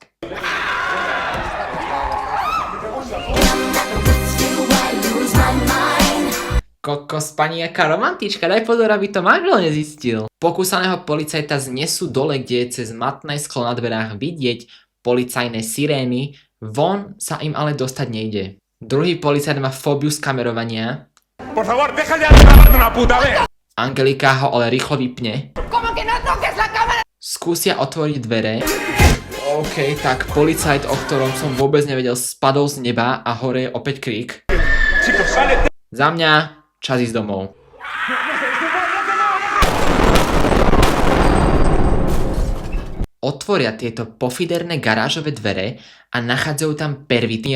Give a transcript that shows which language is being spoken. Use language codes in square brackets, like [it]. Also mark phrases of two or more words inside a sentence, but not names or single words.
[sk] Kokos, pani jaká romantička, daj pozor, aby to manžel nezistil. Pokúsaného policajta znesú dole, kde je cez matné sklo na dverách vidieť policajné sirény, von sa im ale dostať nejde. Druhý policajt má fóbiu z kamerovania. [es] Por favor, deja ya de grabarte una puta vez. [sk] Angelika ho ale rýchlo vypne. Skúsia otvoriť dvere. OK, tak policajt, o ktorom som vôbec nevedel, spadol z neba a hore je opäť krík. Za mňa čas ísť domov. Otvoria tieto pofiderné garážové dvere a nachádzajú tam pervity.